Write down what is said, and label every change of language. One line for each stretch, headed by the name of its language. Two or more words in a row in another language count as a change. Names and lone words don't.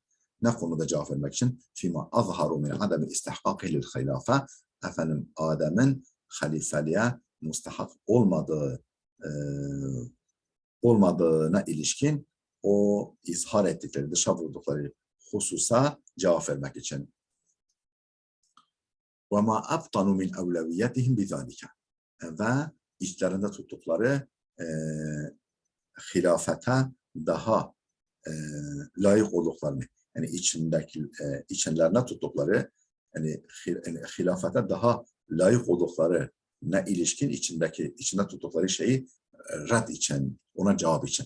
Turkish: Ne konuda cevap vermek için?
Arabic: فيما أظهروا من عدم استحقاقه للخلافة.
Turkish: Adem'in halifeliğe mustahak olmadığına ilişkin o izhar ettikleri, dışa vurdukları hususa cevap vermek için.
Arabic: وَمَا أَبْطَنُوا مِنْ أَوْلَوِيَّتِهِمْ بِذَٰلِكَ.
Turkish: Ve içlerinde tuttukları hilafete daha layık olduklarını, yani içinlerine tuttukları, yani hilafete daha layık oldukları ne ilişkin içinde tuttukları şeyi red için, ona cevap için.